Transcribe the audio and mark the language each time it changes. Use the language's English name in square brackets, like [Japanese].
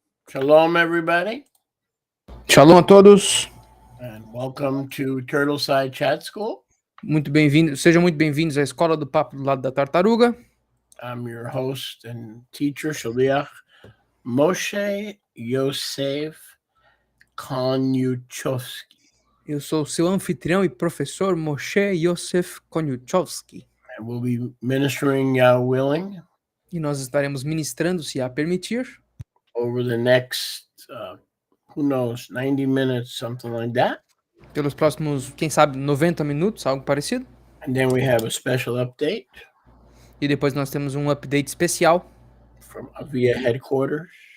[English] Shalom, everybody, [Portuguese] Shalom a todos. [English] and welcome to Turtleside Chat School. [Portuguese] Muito bem-vindos, sejam muito bem-vindos à Escola do Papo do Lado da Tartaruga. [English] I'm your host and teacher, Shaliach Moshe Yosef Konyuchowski. [Portuguese] Eu sou o seu anfitrião e professor Moshe Yosef Koniuchowski. [English] And we'll be ministering, willing, [Portuguese] E nós estaremos ministrando, se a permitir, [English] over the next, who knows, 90 minutes, something like that. [Portuguese] pelos próximos, quem sabe, 90 minutos, algo parecido. [English] And then we have a special update [Portuguese] E depois nós temos um update especial [English] from Avia headquarters.